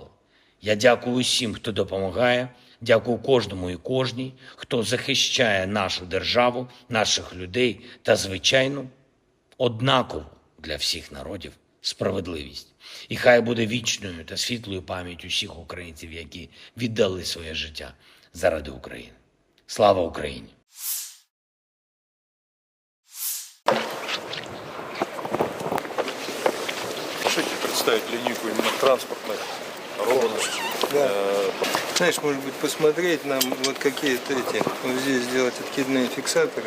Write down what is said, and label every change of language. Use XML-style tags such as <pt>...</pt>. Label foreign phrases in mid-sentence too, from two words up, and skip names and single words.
<uk>Я дякую усім, хто допомагає, дякую кожному і кожній, хто захищає нашу державу, наших людей та, звичайно, однакову для всіх народів справедливість. І хай буде вічною та світлою пам'ять усіх українців, які віддали своє життя заради України. Слава Україні!</uk> <ru>Можете представить линейку именно транспортных роботов? Да. Знаешь, может быть, посмотреть нам вот какие-то эти, вот здесь сделать откидные фиксаторы.</ru>